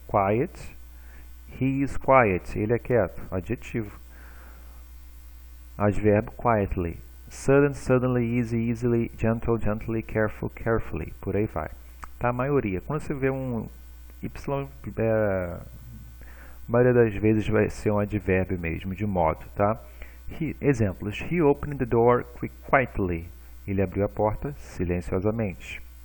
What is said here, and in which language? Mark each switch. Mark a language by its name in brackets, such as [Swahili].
[English] Quiet, he is quiet, [Portuguese] ele é quieto, adjetivo. Advérbio, quietly. [English] Sudden, suddenly, easy, easily, gentle, gently, careful, carefully. [Portuguese] Por aí vai. Tá? A maioria. Quando você vê um Y, a maioria das vezes vai ser um advérbio mesmo, de modo. Tá? Exemplos. [English] He opened the door quietly. [Portuguese] Ele abriu a porta silenciosamente.